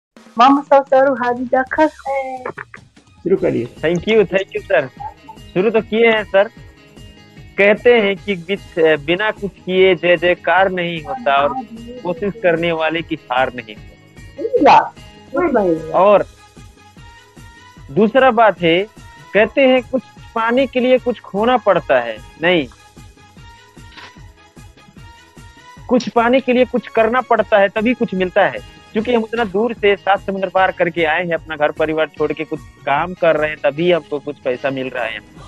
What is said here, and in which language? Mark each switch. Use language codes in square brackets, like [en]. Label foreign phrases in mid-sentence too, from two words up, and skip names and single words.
[pt] Vamos soltar o rádio da café. [hi] शुरू करिए। [en] Thank you sir. [hi] शुरू तो किए हैं सर। कहते हैं कि बिना कुछ किए जय जयकार नहीं होता और कोशिश करने वाले की हार नहीं होती। [pt] Obrigado. Foi bem. [hi] और दूसरा बात है, कहते हैं कुछ पाने के लिए कुछ खोना पड़ता है, नहीं, कुछ पाने के लिए कुछ करना पड़ता है तभी कुछ मिलता है। क्योंकि हम उतना दूर से 7 समुद्र पार करके आए हैं, अपना घर परिवार छोड़ के कुछ काम कर रहे हैं, तभी हमको कुछ पैसा मिल रहा है।